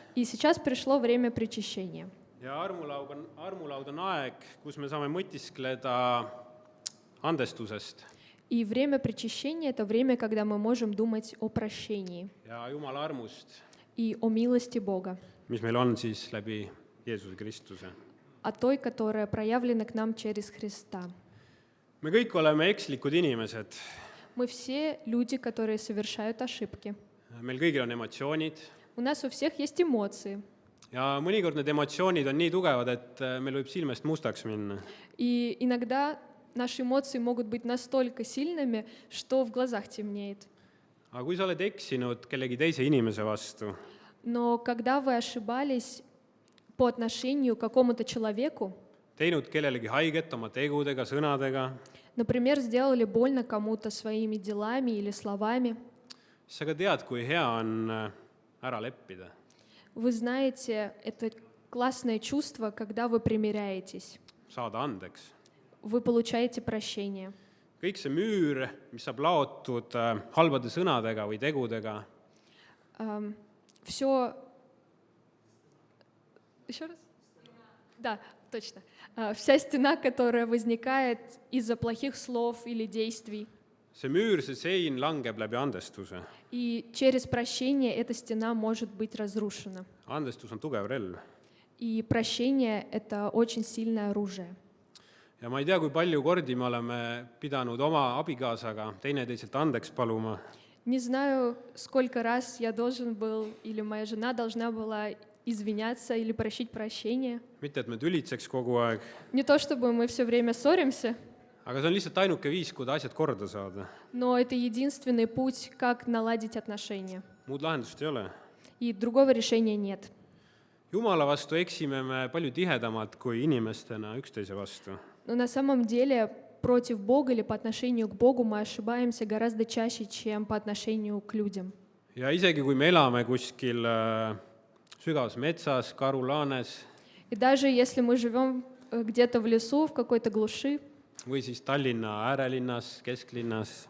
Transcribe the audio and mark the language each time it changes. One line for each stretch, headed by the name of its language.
Russian: И сейчас пришло время причащения.
Estonian: Ja armulaud on aeg, kus me saame mõtiskleda andestusest
Russian: И время причащения – это время, когда мы можем думать о прощении
Estonian: ja Jumala armust,
Russian: и о милости Бога,
Estonian: mis meil on siis läbi Jeesuse Kristuse.
Russian: о той, которая проявлена к нам через Христа.
Estonian: Me kõik oleme ekslikud inimesed.
Russian: Мы все люди, которые совершают ошибки.
Estonian: Meil kõigil on emotsioonid
Russian: У нас у всех есть эмоции.
Estonian: ja mõnikord need emotsioonid on nii tugevad, et meil võib silmest mustaks minna.
Russian: И иногда наши эмоции могут быть настолько сильными, что в глазах темнеет.
Estonian: Aga kui sa oled eksinud kellegi teise inimese vastu,
Russian: Но когда вы ошибались по отношению к какому-то человеку,
Estonian: teinud kellelegi haiget oma tegudega, sõnadega,
Russian: например, сделали больно кому-то своими делами или словами,
Estonian: siis sa ka tead, kui hea on ära leppida.
Russian: вы знаете, это классное чувство, когда вы примиряетесь,
Estonian: Saada andeks.
Russian: вы получаете прощение.
Estonian: Kõik see müür, mis saab laotud halbade sõnadega või tegudega,
Russian: Все... Еще раз? Да, точно. Вся стена, которая возникает из-за плохих слов или действий.
Estonian: see müür, see sein langeb läbi andestuse.
Russian: И через прощение эта стена может быть разрушена.
Estonian: Andestus on tugev relv.
Russian: И прощение – это очень сильное оружие.
Estonian: Ja ma ei tea, kui palju kordi me oleme pidanud oma abikaasaga teineteiselt andeks paluma,
Russian: Не знаю, сколько раз я должен был, или моя жена должна была извиняться или просить прощения.
Estonian: mitte et me tülitseks kogu aeg,
Russian: Не то чтобы мы все время ссоримся,
Estonian: aga see on lihtsalt ainuke viis, kuidas asjad korda saada.
Russian: но это единственный путь, как наладить отношения.
Estonian: Muud lahendust ei ole.
Russian: И другого решения нет.
Estonian: Jumala vastu eksime me palju tihedamalt kui inimestena üksteise vastu.
Russian: Но на самом деле против Бога или по отношению к Богу мы ошибаемся гораздо чаще, чем по отношению к людям.
Estonian: Ja isegi kui me elame kuskil sügavas metsas, karulaanes
Russian: И даже если мы живем где-то в лесу, в какой-то глуши,
Estonian: või siis Tallinna äärelinnas, kesklinnas,